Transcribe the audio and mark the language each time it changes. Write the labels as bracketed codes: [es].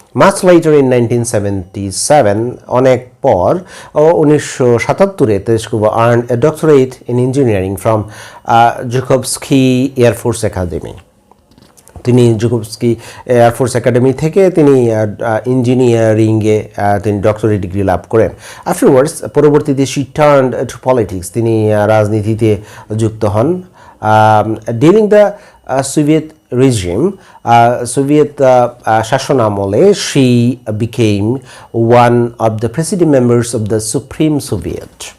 [en] Much later in 1977, [bn] অনেক পর 1977-এ [en] Tereshkova earned a doctorate in engineering from Zhukovsky Air Force Academy. [bn] তিনি জুকোভস্কি air force academy থেকে তিনি ইঞ্জিনিয়ারিংয়ে তিনি ডক্টরেট ডিগ্রি লাভ করেন। [en] afterwards, [bn] পরবর্তীতে [en] she turned to politics, [bn] তিনি রাজনীতিতে যুক্ত হন। [en] During the Soviet regime, Soviet [bn] শাসন আমলে [en] she became one of the president members of the Supreme Soviet.